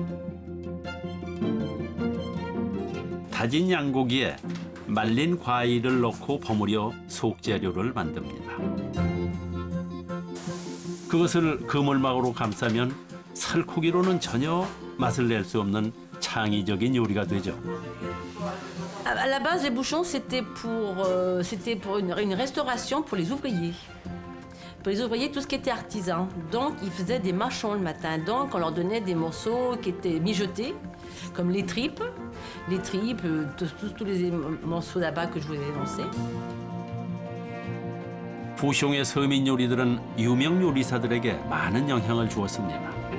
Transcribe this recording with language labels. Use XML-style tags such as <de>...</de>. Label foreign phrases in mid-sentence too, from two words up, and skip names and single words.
<ko>다진 양고기에 말린 과일을 넣고 버무려 속재료를 만듭니다. 그것을 그물막으로 감싸면 살코기로는 전혀 맛을 낼 수 없는 창의적인 요리가 되죠.</ko> <fr>À la base, les bouchons, c'était pour une restauration pour les ouvriers. Pour les ouvriers, tout ce qui était artisan. Donc, ils faisaient des mâchons le matin. Donc, on leur donnait des morceaux qui étaient mijotés, comme les tripes, tous les morceaux là-bas que je vous ai énoncés.</fr> <ko>부숑의 서민 요리들은 유명 요리사들에게 많은 영향을 주었습니다.</ko>